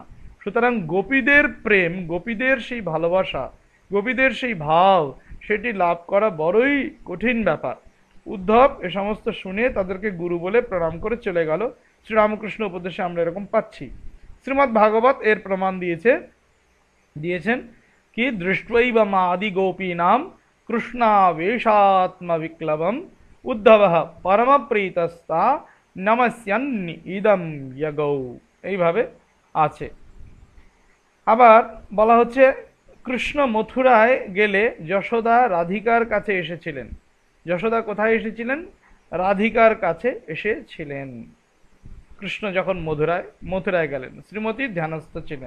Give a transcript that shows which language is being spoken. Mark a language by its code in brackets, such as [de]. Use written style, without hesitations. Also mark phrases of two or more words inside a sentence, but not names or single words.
[bn] সুতরাং গোপীদের প্রেম, গোপীদের সেই ভালোবাসা, গোপীদের সেই ভাব, সেটি লাভ করা বড়ই কঠিন ব্যাপার। উদ্ধব এ সমস্ত শুনে তাদেরকে গুরু বলে প্রণাম করে চলে গেল। শ্রীরামকৃষ্ণ উপদেশে আমরা এরকম পাচ্ছি। শ্রীমদ্ ভাগবত এর প্রমাণ দিয়েছেন [sa] कि दृष्ट्वैव मादि गोपीनाम कृष्णावेशात्म विक्लवम उद्धवः परम प्रीतस्ता नमस्यन् इदम यगौ। [bn] এইভাবে আছে। আবার বলা হচ্ছে কৃষ্ণ মথুরায় গেলে যশোদা রাধিকার কাছে এসেছিলেন। যশোদা কোথায় এসেছিলেন? রাধিকার কাছে এসেছিলেন। কৃষ্ণ যখন মথুরায় গেলেন, শ্রীমতী ধ্যানস্থ ছিলেন।